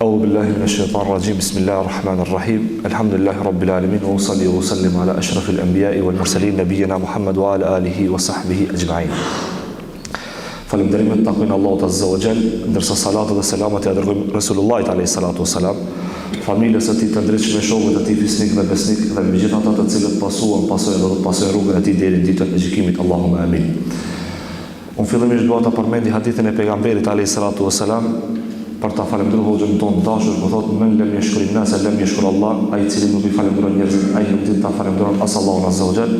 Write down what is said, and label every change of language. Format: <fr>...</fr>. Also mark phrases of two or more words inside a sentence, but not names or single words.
<ar>بالله من الشيطان الرجيم بسم الله الرحمن الرحيم الحمد لله رب العالمين وصلي وسلم على أشرف الأنبياء والمرسلين نبينا محمد وعلى آله وصحبه أجمعين.</ar> <sq>Falënderimet takojnë Allahut</sq> <ar>عز وجل,</ar> <sq>ndërsa salatat dhe selamat ja dërgojmë Resulullahit</sq> <ar>عليه الصلاة والسلام,</ar> <sq>familjes së tij të ndritshme, shokëve të tij fisnik dhe besnik dhe me gjithë ata të cilët pasojnë dhe do të pasojnë rrugën e tij deri në ditën e gjykimit.</sq> <ar>اللهم آمين.</ar> <sq>Unë fillimisht dua ta përmendi hadithin e pejgamberit</sq> <ar>عليه الصلاة والسلام</ar> <sq>për ta falendëruar Hoxhën tonë dashur, po thotë</sq> <ar>من لم يشكر الناس لم يشكر الله,</ar> <sq>ai i cili nuk i falendron njerëzit, ai nuk din ta falendron as Allahun</sq> <ar>عز وجل.</ar>